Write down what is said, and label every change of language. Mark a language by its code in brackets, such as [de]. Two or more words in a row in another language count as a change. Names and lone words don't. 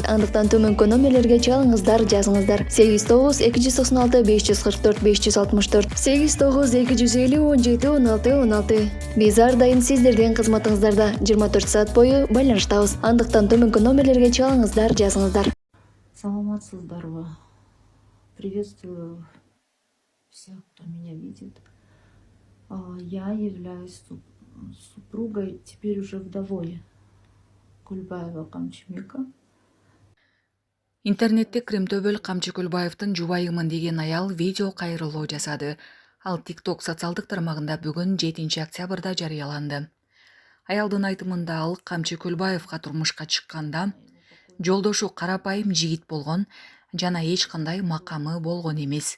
[ky] Андыктан төмөнкү номерлерге чалыңыздар, жазыңыздар. 89 296 544 564 89 250 17 16 16. Биз ар дайым сиздердин кызматыңыздарда 24 саат бою байланыштабыз. Андыктан төмөнкү номерлерге чалыңыздар, жазыңыздар. Саламатсыздарбы? [ru] Приветствую всех, кто меня видит. Я являюсь супругой, теперь уже вдовой, Кульбаева Камчмека. [ky] Интернетте Кремтөбөл Камчы Кульбаевдин жубайымын деген аял видео кайрылуу жасады. Ал TikTok социалдык тармагында бүгүн 7 октябрда жарыяланды. Аялдын айтымында ал Камчы Кульбаевга турмушка чыкканда жолдошу карапайым жигит болгон жана эч кандай макамы болгон эмес.